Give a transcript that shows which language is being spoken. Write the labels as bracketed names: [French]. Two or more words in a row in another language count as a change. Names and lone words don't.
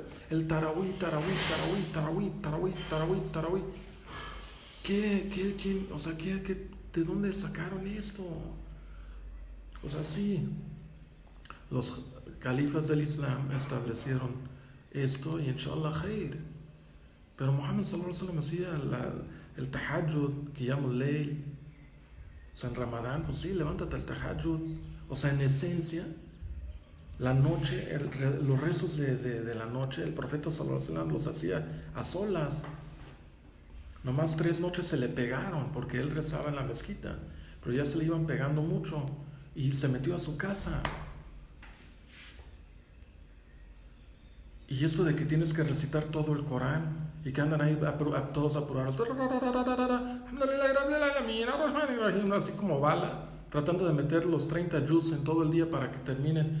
[Spanish] El tarawí. ¿Quién? O sea, ¿de dónde sacaron esto? O sea, sí, los califas del Islam establecieron esto y [Arabic] إن شاء الله خير. [Spanish] Pero Muhammad [Arabic] صلى الله عليه وسلم [Spanish] hacía el tahajjud, que llama el layl. O sea, en Ramadán, pues sí, levántate al tahajjud. O sea, en esencia, la noche, los rezos de la noche, el profeta [Arabic] صلى الله عليه وسلم [Spanish] los hacía a solas. Nomás 3 noches se le pegaron porque él rezaba en la mezquita, pero ya se le iban pegando mucho y se metió a su casa. Y esto de que tienes que recitar todo el Corán y que andan ahí todos apurados, así como bala, tratando de meter los 30 juz en todo el día para que terminen.